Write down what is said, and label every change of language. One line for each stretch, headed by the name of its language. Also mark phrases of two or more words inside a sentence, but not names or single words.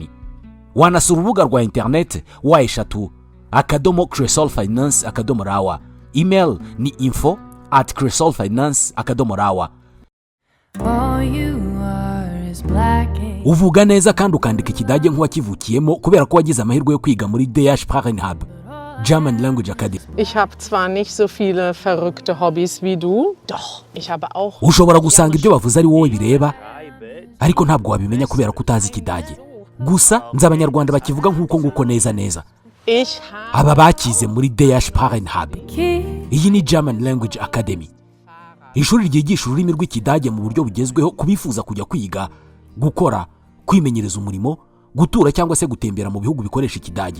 Kinyarwanda: Wanasura urubuga rwa internet wa eshatu@cresolfinance.rawa. Email ni info@cresolfinance.rawa. Uvuga neza kandi ukandika ikidage nk'uwakivukiyemo kubera ko wagize amahirwe yo kwiga muri DH Sprachenhub German Language Academy.
German: Ich habe zwar nicht so viele verrückte Hobbys wie du, doch ich habe auch.
Kinyarwanda: Ushobora gusanga ibyo bavuze ari wowe bireba, ariko ntabwo wabimenya kubera ko utazi ikidage. Gusa nzi abanyarwanda bakivuga nk'uko nguko neza neza. Aba bakize muri DH Sprachenhub. Iyi ni German Language Academy. Ishuri ryigisha ururimi rw'ikidage mu buryo bugezweho kubifuza kujya kwiga, gukora, kwimenyereza umurimo, gutura cyangwa se gutembera mu bihugu bikoresha ikidage.